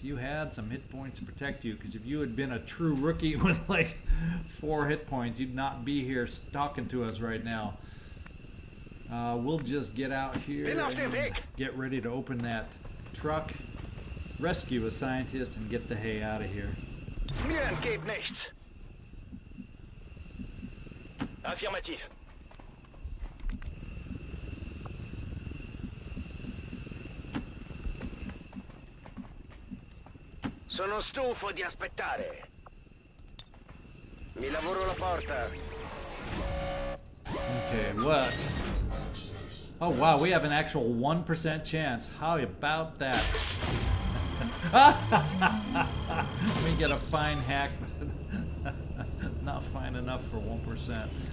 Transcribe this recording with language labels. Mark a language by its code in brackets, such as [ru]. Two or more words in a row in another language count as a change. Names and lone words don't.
[en] You had some hit points to protect you, because if you had been a true rookie with like 4 hit points, you'd not be here talking to us right now. We'll just get out here and get ready to open that truck, rescue a scientist, and get the hay out of here. [de] Mir entgeht nichts. Affirmativ. [it] Sono stufo di aspettare. Mi lavoro la porta. [en] Okay, what? Oh wow, we have an actual 1% chance. How about that? We get a fine hack. Not fine enough for 1%.